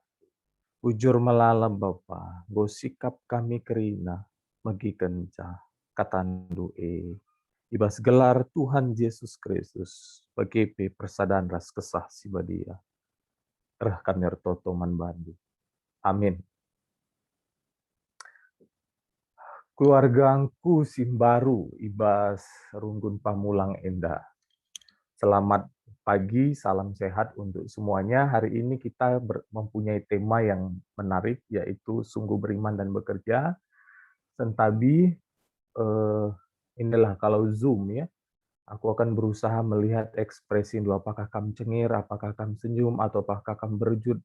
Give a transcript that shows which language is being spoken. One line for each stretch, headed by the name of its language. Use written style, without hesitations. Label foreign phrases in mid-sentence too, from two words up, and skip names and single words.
Batak Karo: Ujur melalam Bapa, go sikap kami kerina, megi kencah, katandu ibas gelar Tuhan Yesus Kristus, bagi persadaan ras kesah si badia. Toto manbandu. Amin. Keluargaku Simbaru, Ibas Runggun Pamulang Endah.
Indonesian: Selamat pagi, salam sehat untuk semuanya. Hari ini kita mempunyai tema yang menarik, yaitu sungguh beriman dan bekerja. Sentabi, inilah kalau Zoom ya, aku akan berusaha melihat ekspresi Indo, apakah kamu cengir, apakah kamu senyum, atau apakah kamu berjut.